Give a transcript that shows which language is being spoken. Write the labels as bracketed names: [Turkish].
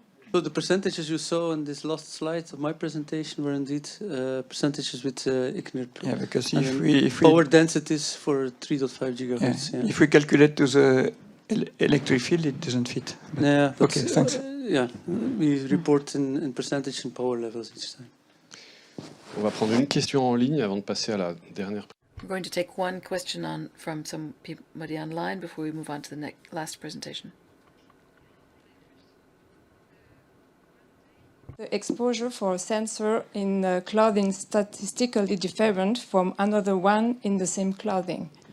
[English] So the percentages you saw in this last slide of my presentation were indeed percentages with equilibrium. Yeah, because if power densities for 3.5 gigahertz. Yeah. If we calculate to the electric field, it doesn't fit. Yeah. Okay, thanks. Yeah, we report in percentage and power levels each time. [French] On va prendre une question en ligne avant de passer à la dernière. [English] We're going to take one question from somebody online before we move on to the last presentation. The exposure for a sensor in clothing statistically different from another one in the same clothing.